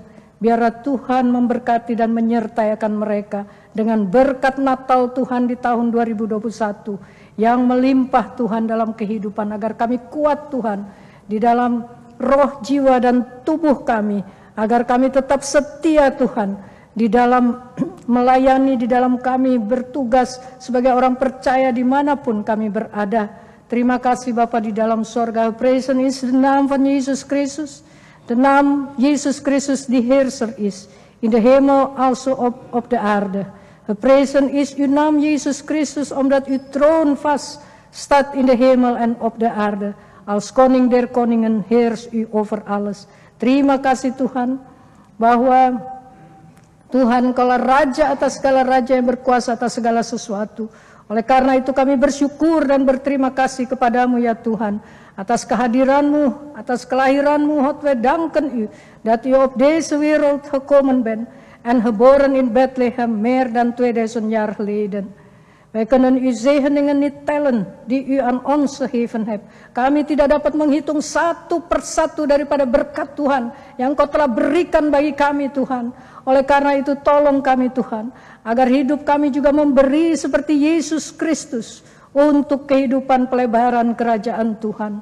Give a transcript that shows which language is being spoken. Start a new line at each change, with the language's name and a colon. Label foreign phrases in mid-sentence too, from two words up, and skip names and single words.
Indonesian: Biarlah Tuhan memberkati dan menyertai akan mereka dengan berkat Natal Tuhan di tahun 2021 yang melimpah Tuhan dalam kehidupan, agar kami kuat Tuhan di dalam roh, jiwa dan tubuh kami, agar kami tetap setia Tuhan di dalam melayani, di dalam kami bertugas sebagai orang percaya dimanapun kami berada. Terima kasih Bapa di dalam sorga.
Dutch: Praise is de naam van Jezus Christus. De naam Jezus Christus die heerser is, in de hemel also op de aarde. Geprezen is uw naam Jezus Christus, omdat uw troon vast staat in de hemel en op de aarde. Als koning der koningen heerst u over alles.
Indonesian: Terima kasih Tuhan, bahwa Tuhan Engkaulah Raja atas segala raja yang berkuasa atas segala sesuatu. Oleh karena itu kami bersyukur dan berterima kasih kepadamu ya Tuhan, atas kehadiran-Mu, atas kelahiran-Mu,
Dutch: God we danken u, dat u op deze wereld gekomen bent en geboren in Bethlehem meer dan 2000 jaar geleden. We Wij kunnen u zegeningen niet tellen die u aan ons gegeven hebt.
Indonesian: Kami tidak dapat menghitung satu persatu daripada berkat Tuhan yang Kau telah berikan bagi kami Tuhan. Oleh karena itu tolong kami Tuhan, agar hidup kami juga memberi seperti Yesus Kristus untuk kehidupan pelebaran kerajaan Tuhan.